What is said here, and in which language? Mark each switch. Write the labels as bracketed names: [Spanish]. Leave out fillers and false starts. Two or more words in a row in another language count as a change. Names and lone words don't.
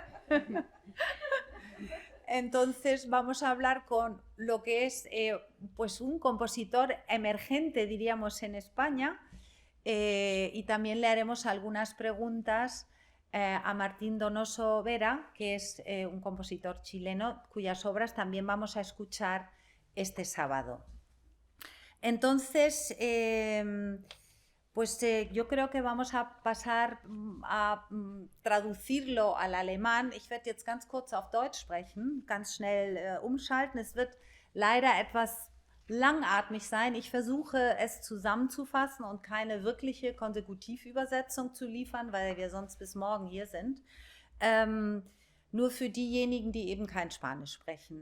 [Spanish] Entonces vamos a hablar con lo que es pues un compositor emergente, diríamos, en España, y también le haremos algunas preguntas a Martín Donoso Vera, que es un compositor chileno cuyas obras también vamos a escuchar este sábado. Entonces, yo creo que vamos a pasar a traducirlo al alemán. [German] Ich werde jetzt ganz kurz auf Deutsch sprechen, ganz schnell umschalten. Es wird leider etwas langatmig sein. Ich versuche es zusammenzufassen und keine wirkliche Konsekutivübersetzung zu liefern, weil wir sonst bis morgen hier sind. Nur für diejenigen, die eben kein Spanisch sprechen.